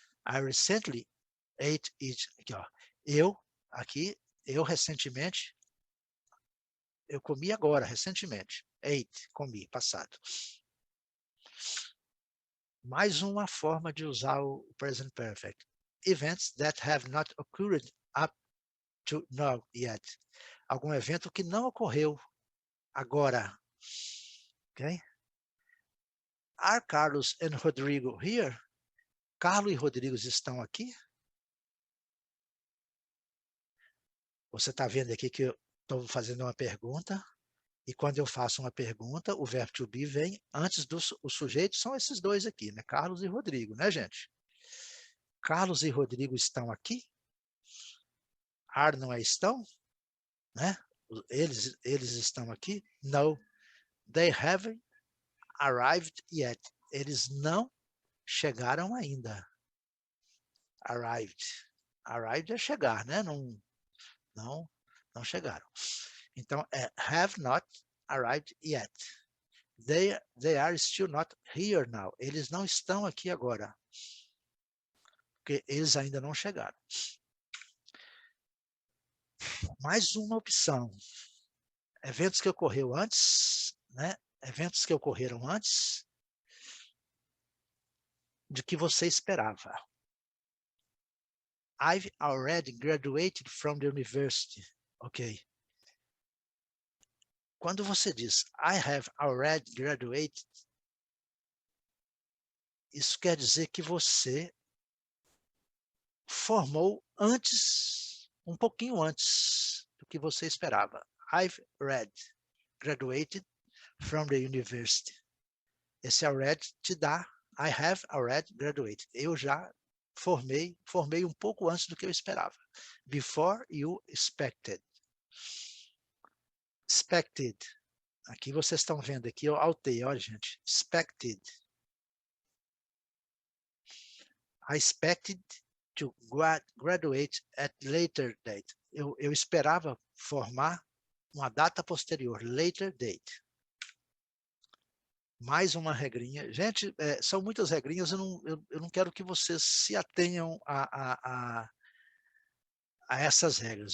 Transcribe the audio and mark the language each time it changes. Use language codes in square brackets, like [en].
[en] I recently ate it. [pt] Aqui, ó. Eu recentemente, eu comi agora, recentemente. Ate, comi, passado. Mais uma forma de usar o present perfect. [en] Events that have not occurred up to now yet. [pt] Algum evento que não ocorreu agora. Ok? [en] Are Carlos and Rodrigo here? [pt] Carlos e Rodrigo estão aqui? Você está vendo aqui que eu estou fazendo uma pergunta, e quando eu faço uma pergunta, o verbo to be vem antes dos sujeitos, são esses dois aqui, né? Carlos e Rodrigo, né, gente? Carlos e Rodrigo estão aqui? Are não é estão? Né? Eles estão aqui? [en] No, they haven't arrived yet. [pt] Eles não chegaram ainda. Arrived. Arrived é chegar, né? Não chegaram. [en] Então, have not arrived yet. They are still not here now. [pt] Eles não estão aqui agora. Porque eles ainda não chegaram. Mais uma opção. Eventos que ocorreram antes, né? Eventos que ocorreram antes de que você esperava. [en] I've already graduated from the university. Ok. [pt] Quando você diz [en] I have already graduated, [pt] isso quer dizer que você formou antes, um pouquinho antes do que você esperava. [en] I've graduated from the university. [pt] Esse already te dá [en] I have already graduated. [pt] Eu já formei um pouco antes do que eu esperava. [en] Before you expected. [pt] Expected. Aqui vocês estão vendo aqui, eu altei, olha gente. [en] Expected. I expected to graduate at later date. [pt] Eu esperava formar uma data posterior, [en] later date. [pt] Mais uma regrinha. Gente, são muitas regrinhas, eu não quero que vocês se atenham a essas regras.